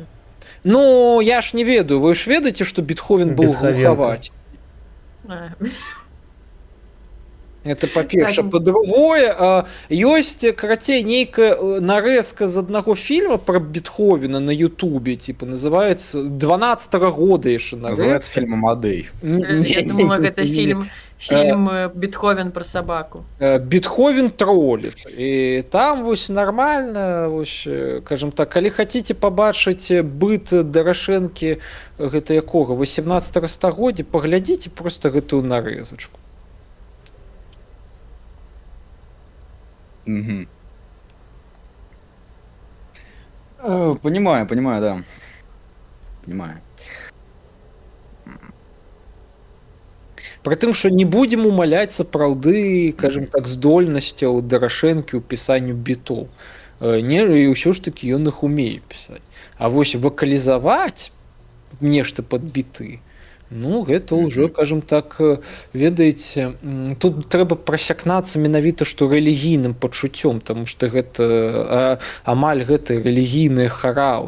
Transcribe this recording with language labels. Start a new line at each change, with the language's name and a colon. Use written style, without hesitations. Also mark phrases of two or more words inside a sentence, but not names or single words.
Belarusian: Ну, я ж не ведаю, вы ж ведаеце, што Бетховен быў Бетховенко. глухаваць. А, Это па-перша. Так. Па-другое, ёсць карацей нейкая нарэзка з аднаго фільма пра Бетховена на Ютубе,
Russian: типа называется 12-го года яшчэ Называется фильм «Амадей».
Belarusian: Я думала, гэта фільм Бетховен пра сабаку.
Russian: Бетховен троллит.
Belarusian: І там вось нармальна, вось, кажам так, калі хаціце пабачыць быт Дарашэнкі гэта якога 18 стагоддзя, паглядзіце просто гэтую нарэзачку. Мгм.
Russian: Понимаю, да. Понимаю.
Belarusian: Прытым, што не будзем умаляць сапраўды, кажам так, здольнасцяў Дарашэнкі ў пісанню бітоў. Не, і ўсё ж такі ён іх умее пісаць. А вось вакалізаваць нешта пад біты, ну, гэта ўжо, кажам так, ведаеце, тут трэба прасякнацца менавіта, што рэлігійным пачуццём, таму што гэта амаль гэта рэлігійныя харалы.